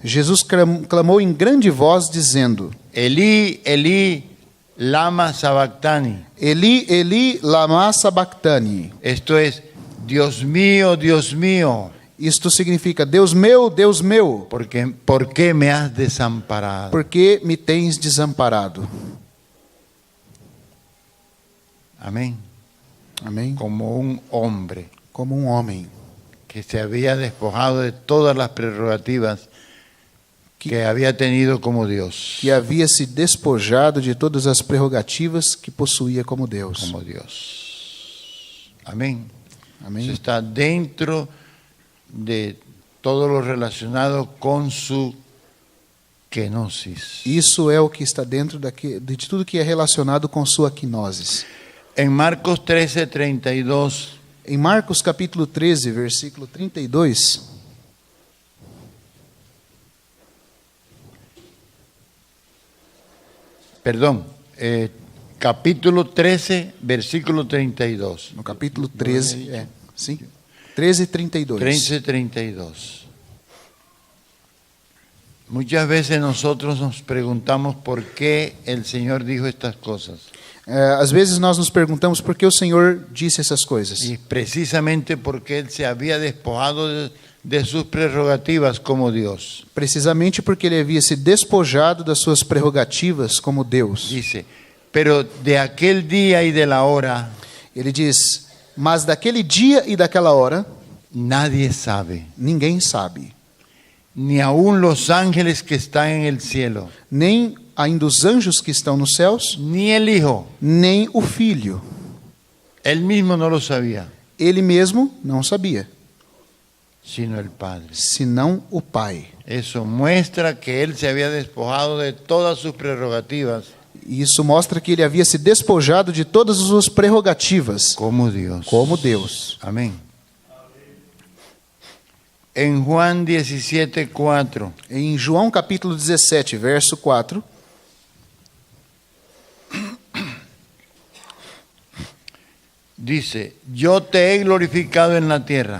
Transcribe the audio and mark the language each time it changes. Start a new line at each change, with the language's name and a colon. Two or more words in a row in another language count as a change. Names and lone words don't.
Portuguese: Jesus clamou em grande voz, dizendo:
Aramaic: Elí, Elí, lama sabactani. Eli, Eli, lama sabactani.
Spanish: Esto es: Dios mío, Dios mío,
Portuguese: Isto significa: Deus meu,
Spanish: ¿por qué me has desamparado?
Portuguese: por que me tens desamparado?
Spanish: Amén.
Portuguese: Amém?
Spanish: Como un hombre
Portuguese: Como homem
Spanish: que se había despojado de todas las prerrogativas que había tenido como Dios.
Portuguese: que havia se despojado de todas as prerrogativas que possuía como Deus.
Spanish: Como Dios. Amén. Eso
Portuguese: Amém?
Spanish: está dentro de todo lo relacionado con su kenosis.
Portuguese: Isso é o que está dentro de tudo que é relacionado com sua quinosis.
Spanish: En Marcos 13:32,
Portuguese: Em Marcos capítulo 13, versículo 32,
Spanish: perdón, capítulo 13, versículo 32.
Portuguese: no capítulo 13, sim? 13:32. 13:32.
Spanish: Muchas veces nosotros nos preguntamos por qué el Señor dijo estas cosas.
Portuguese: Às vezes nós nos perguntamos por que o Senhor disse essas coisas.
Spanish: Y precisamente porque Él se había despojado de sus prerrogativas como Dios.
Portuguese: Precisamente porque ele havia se despojado das suas prerrogativas como Deus.
Spanish: Dice, pero de aquel día y de la hora
Portuguese: Ele diz: mas daquele dia e daquela hora,
Spanish: nadie sabe,
Portuguese: ninguém sabe,
Spanish: ni aun los ángeles que están en el cielo,
Portuguese: nem ainda os anjos que estão nos céus,
Spanish: ni el Hijo.
Portuguese: nem o Filho.
Spanish: Él mismo no lo sabía,
Portuguese: Ele mesmo não sabia,
Spanish: sino el Padre.
Portuguese: senão o Pai.
Spanish: Eso muestra que Él se había despojado de todas sus prerrogativas
Portuguese: E isso mostra que ele havia se despojado de todas as suas prerrogativas
Spanish: como Dios.
Portuguese: como Deus.
Spanish: Amén. En Juan 17:4
Portuguese: Em João capítulo 17, verso 4,
Spanish: dice, yo te he glorificado en la tierra.